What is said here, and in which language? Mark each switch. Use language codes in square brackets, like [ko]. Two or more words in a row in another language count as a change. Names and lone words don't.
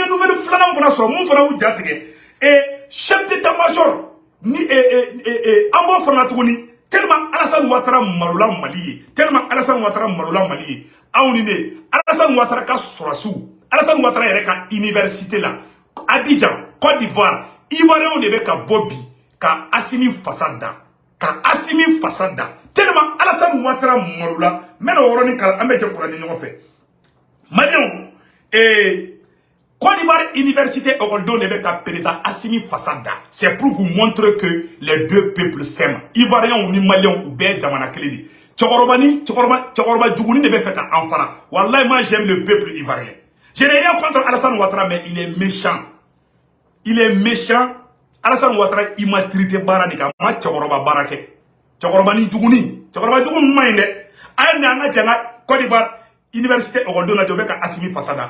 [bm] ye nouvelle filanan fana sɔrɔ mun fana y'u ja tigɛ [fr] chef d'état-major [bm] ni an b'o fana tuguni tellement Alassane Ouattara malola Mali ye tellement Alassane Ouattara malola Mali ye aw ni ne Alassane Ouattara ka sɔrɔsiw Alassane Ouattara yɛrɛ ka université la Abidjan Côte d'Ivoire Ivoiriens de bɛ ka bɔ bi ka Assimi fasa da tellement Alassane Ouattara malola n bɛna o yɔrɔnin kalan an bɛ jɛ kuranɛ ɲɔgɔn fɛ Maliens Côte d'Ivoire Université Okoldo ne bɛ ka président Assimi Fassada. [fr] C'est pour vous montrer que les deux peuples s'aiment. [bm] Ivoiriens ou ni Maliens ou bɛɛ jamana kelen de. Cɛkɔrɔba juguni ne bɛ fɛ ka an fara. [fr] Wallahi moi j'aime le peuple ivoirien. Je n'ai rien contre Alassane Ouattara mais il est méchant. [bm] Alassane Ouattara immaturité baara de ka ma cɛkɔrɔba baara kɛ. Cɛkɔrɔba juguni man ɲi dɛ. A ye an ka jɛ an ka Côte d'Ivoire Université Okoldo na jɔ bɛ ka Assimi Fassada.